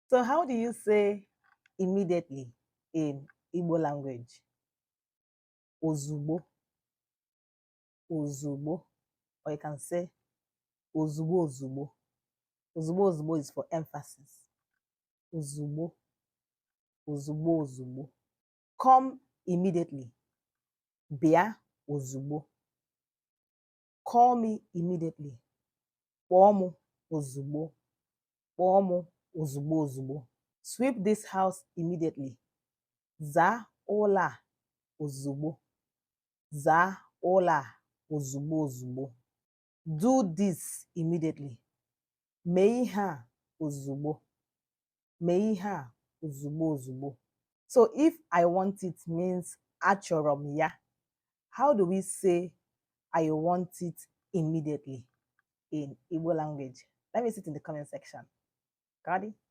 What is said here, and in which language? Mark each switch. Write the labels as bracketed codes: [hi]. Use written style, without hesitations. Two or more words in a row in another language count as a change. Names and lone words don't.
[en] So how do you say immediately in Igbo language? [ig] Ozugbo, ozugbo, [en] or you can say [ig] ozugbo, ozugbo. Ozugbo, ozugbo [en] is for emphasis. [ig] Ozugbo, ozugbo, ozugbo. [en] Come immediately. [ig] Bia ozugbo. [en] Call me immediately. [ig] Kpọọ ozugbo. Kpọọ ozugbo, ozugbo. [en] Sweep this house immediately. [ig] Zaa ụlọ a ozugbo. Zaa ụlọ a ozugbo, ozugbo. [en] Do this immediately. [ig] Mee ihe a ozugbo. Mee ihe a ozugbo, ozugbo. [en] So if I want it means [ig] achọrọ m ya. [en] How do we say I want it immediately in Igbo language? Let me see it in the comment section. Got it?